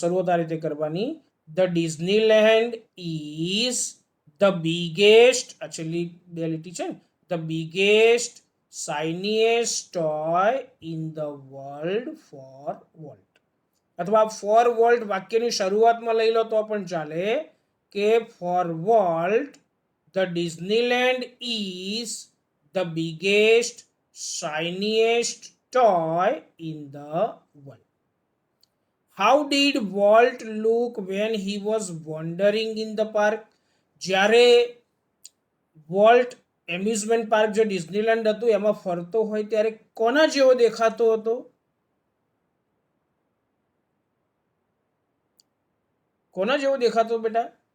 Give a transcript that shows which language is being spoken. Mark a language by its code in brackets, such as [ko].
[gu] શરૂઆત આ રીતે કરવાની. [en] the Disneyland is the biggest, [gu] આ છેલ્લી બે લીટી છે ને, [en] The biggest shiniest toy in the world for Walt. અથવા for Walt [gu] વાક્યની શરૂઆતમાં લઈ લો તો પણ ચાલે કે [en] For Walt the Disneyland is the biggest shiniest toy in the world. How did Walt look when he was wandering in the park? [gu] જ્યારે volt amusement park જે Disneyland હતું એમાં ફરતો હોય ત્યારે કોના જેવો દેખાતો હતો? કોના જેવો દેખાતો બેટા?